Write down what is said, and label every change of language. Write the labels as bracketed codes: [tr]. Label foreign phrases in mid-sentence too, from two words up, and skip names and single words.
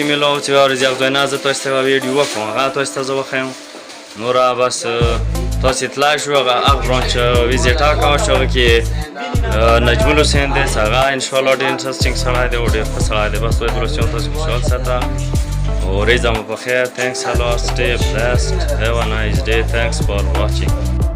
[ps] میلاو چې یوه ورځې هغه نه زه تاسو ته یوه ویډیو وکړم هغه تاسو ته زه وښیم نوره بس تاسې اطلاع شو هغه برانچ ویزیټ کوه چې هغه کې نجمل حسین دی هغه انشاءالله ډېر انټرسټینګ سړی دی او ډېر ښه سړی دی بس وایي بلوچستان تاسې خوشحال ساته ورځه مو په خیر [en] thanks a lot stay blessed have a nice day thanks for watching